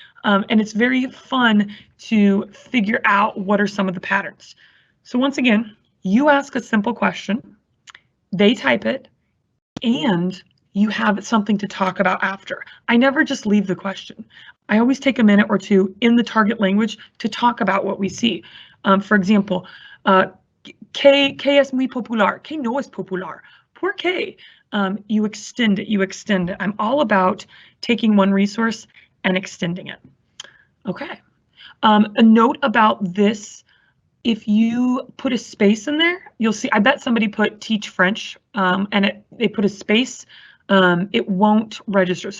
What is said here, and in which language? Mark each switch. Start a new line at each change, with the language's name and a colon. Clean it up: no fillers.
English: And it's very fun to figure out what are some of the patterns. So once again, you ask a simple question, they type it, and you have something to talk about after. I never just leave the question. I always take a minute or two in the target language to talk about what we see. For example,
Spanish: ¿Qué es muy popular? ¿Qué no es popular? ¿Por qué?
English: You extend it, you extend it. I'm all about taking one resource and extending it. Okay. A note about this, if you put a space in there, you'll see, I bet somebody put teach French and they put a space, it won't register.